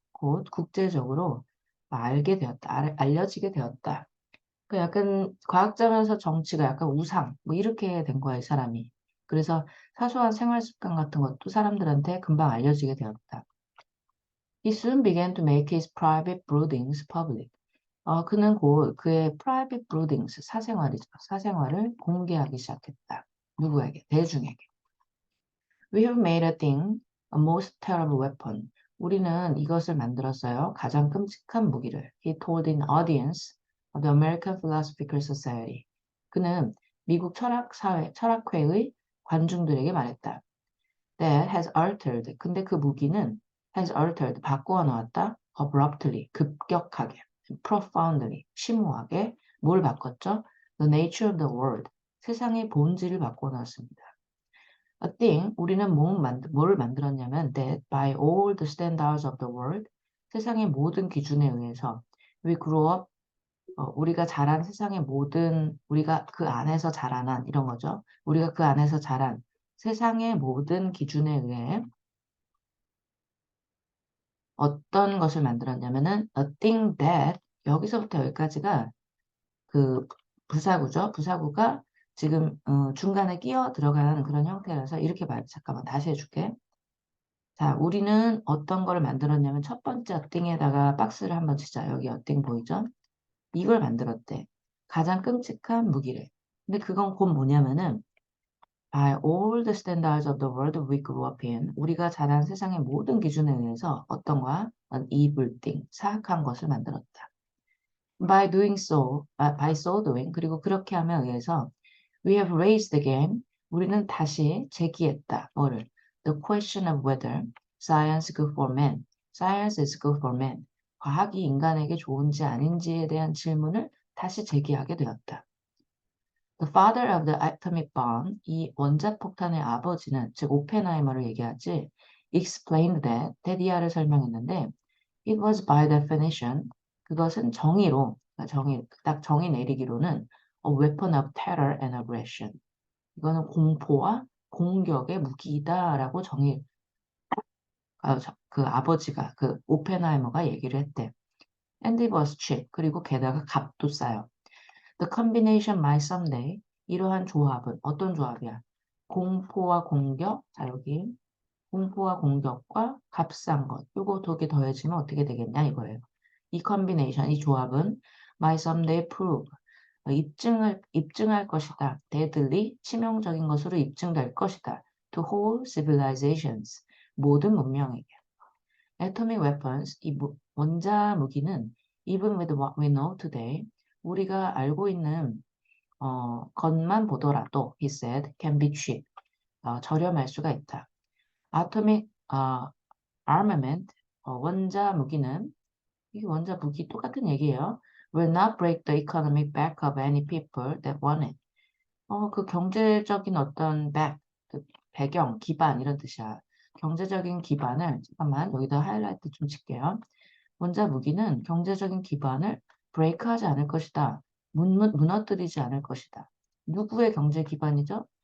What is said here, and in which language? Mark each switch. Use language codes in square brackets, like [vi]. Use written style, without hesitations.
[ko] 곧 국제적으로 알려지게 되었다. 그 약간 과학자면서 정치가 약간 우상, 뭐 이렇게 된 거야, 이 사람이. 그래서 사소한 생활 습관 같은 것도 사람들한테 금방 알려지게 되었다. [en] He soon began to make his private broodings public. [ko] 그는 곧 그의 [en] private broodings, [ko] 사생활이죠. 사생활을 공개하기 시작했다. 누구에게? 대중에게. [en] We have made a thing, a most terrible weapon. [ko] 우리는 이것을 만들었어요. 가장 끔찍한 무기를. [en] He told an audience of the American Philosophical Society. [ko] 그는 미국 철학회의 관중들에게 말했다. [en] That has altered. [ko] 근데 그 무기는 [en] has altered. [ko] 바꾸어 놓았다. [en] Abruptly. [ko] 급격하게. [en] Profoundly. [ko] 심오하게. 뭘 바꿨죠? [en] The nature of the world. [ko] 세상의 본질을 바꾸어 놓았습니다. [en] A thing, [ko] 우리는 뭘 만들었냐면 [en] that by all the standards of the world, [ko] 세상의 모든 기준에 의해서 [en] we grew up, [ko] 우리가 자란 세상의 우리가 그 안에서 자라난 이런 거죠. 우리가 그 안에서 자란 세상의 모든 기준에 의해 어떤 것을 만들었냐면은 [en] a thing that, [ko] 여기서부터 여기까지가 그 부사구죠. 부사구가 지금 중간에 끼어 들어가는 그런 형태라서 이렇게 잠깐만 다시 해줄게. 자, 우리는 어떤 걸 만들었냐면 첫 번째 어띵에다가 박스를 한번 치자. 여기 어띵 보이죠? 이걸 만들었대. 가장 끔찍한 무기를. 근데 그건 곧 뭐냐면은 [en] by all the standards of the world we grew up in. [ko] 우리가 자란 세상의 모든 기준에 의해서 어떤 거야? [en] An evil thing. [ko] 사악한 것을 만들었다. [en] by doing so, by so doing, [ko] 그리고 그렇게 함에 의해서 [en] we have raised the game. [ko] 우리는 다시 제기했다. 뭐를? [en] The question of whether science is good for man. Science is good for man. [ko] 과학이 인간에게 좋은지 아닌지에 대한 질문을 다시 제기하게 되었다. [en] The father of the atomic bomb, [ko] 이 원자폭탄의 아버지는, 즉 오펜하이머를 얘기하지, [en] explained that, [ko] 대디아를 설명했는데, [en] it was by definition, [ko] 그것은 정의로, 딱 정의 내리기로는 [en] a weapon of terror and aggression. [ko] 이거는 공포와 공격의 무기이다라고 그 아버지가, 그 오펜하이머가 얘기를 했대. [en] And it was cheap. [ko] 그리고 게다가 값도 싸요. [en] The combination might someday. [ko] 이러한 조합은 어떤 조합이야? 공포와 공격. 자, 여기 공포와 공격과 값싼 것. 요거 두 개 더해지면 어떻게 되겠냐 이거예요. 이 컨비네이션, 이 조합은 [en] might someday prove. [ko] 입증할 것이다. [en] deadly, [ko] 치명적인 것으로 입증될 것이다. [en] To whole civilizations. [ko] 모든 문명에게. [en] Atomic weapons, [ko] 이 원자 무기는 [en] even with what we know today, [ko] 우리가 알고 있는 것만 보더라도, [en] he said, can be cheap. [ko] 저렴할 수가 있다. [en] Atomic armament, [ko] 원자 무기는, 이게 원자 무기 똑같은 얘기예요. [en] Will not break the economic back of any people that want it. [ko] 그 경제적인 어떤 그 배경, 기반 이런 뜻이야. 경제적인 기반을, 잠깐만 여기다 하이라이트 좀 칠게요. 원자 무기는 경제적인 기반을 브레이크하지 않을 것이다. 무너뜨리지 않을 것이다. 누구의 경제 기반이죠?